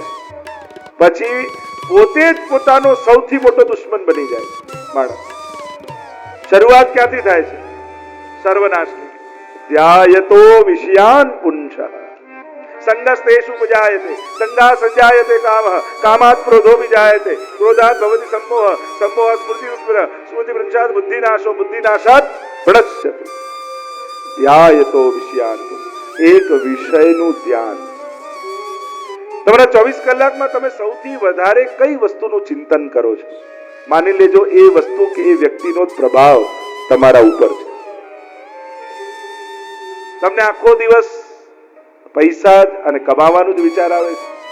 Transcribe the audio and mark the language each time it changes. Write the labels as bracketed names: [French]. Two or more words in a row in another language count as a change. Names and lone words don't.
[Gujarati] પછી પોતે જ પોતાનો સૌથી મોટો દુશ્મન બની જાય માણસ. શરૂઆત ક્યાંથી થાય છે? સર્વનાશની. [Sanskrit] ધ્યાયતો વિષયાન પુંસઃ સંગસ્તેષુ ઉપજાયતે, સંગા સંજાયતે કામઃ, કામાत् ક્રોધો વિજાયતે, ક્રોધાत् ભવતિ सम्मोहः, सम्मोहात् स्मृतिविस्मृतिः, स्मृतिभ्रंशात् बुद्धिनाशो, बुद्धिनाशात् प्रणश्यति. ધ્યાયતો વિષયાન. [Gujarati] એક વિષયનું ધ્યાન. તમારા 24 કલાકમાં તમે સૌથી વધારે કઈ વસ્તુનું ચિંતન કરો છો? માની લેજો એ વસ્તુ કે એ વ્યક્તિનો પ્રભાવ તમારા ઉપર છે. તમને આખો દિવસ પૈસા અને કમાવાનું જ વિચાર આવે છે.